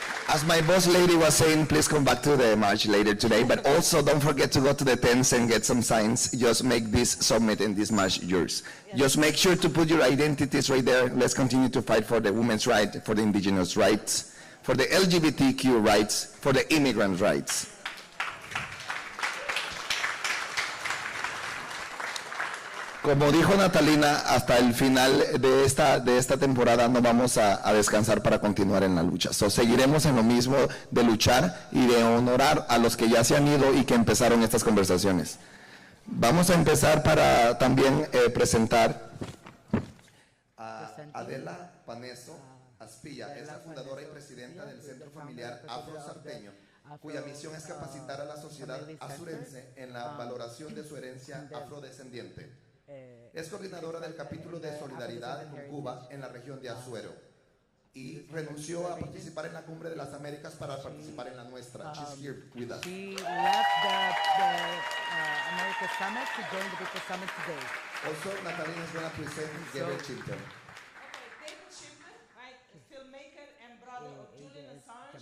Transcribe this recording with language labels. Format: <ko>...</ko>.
<en>As my boss lady was saying, please come back to the march later today, but also don't forget to go to the tents and get some signs. Just make this summit and this march yours. Yes. Just make sure to put your identities right there. Let's continue to fight for the women's rights, for the indigenous rights, for the LGBTQ rights, for the immigrant rights.</en> <es>Como dijo Natalina, hasta el final de esta temporada no vamos a descansar para continuar en la lucha. So, seguiremos en lo mismo de luchar y de honorar a los que ya se han ido y que empezaron estas conversaciones. Vamos a empezar para también presentar a Adela Paneso Aspilla. Es la fundadora y presidenta del Centro Familiar Afro-Sarteño, cuya misión es capacitar a la sociedad azurense en la valoración de su herencia afrodescendiente. Es coordinadora del capítulo de solidaridad con Cuba en la región de Azuero y renunció a participar en la Cumbre de las Américas para participar en la nuestra.</es> <en>She's here with us. She left the America Summit to join the People Summit today. Also, Natalina is going to present Gabriel Chilton. Okay, David Chilton, right, filmmaker and brother of Julian Assange.</en>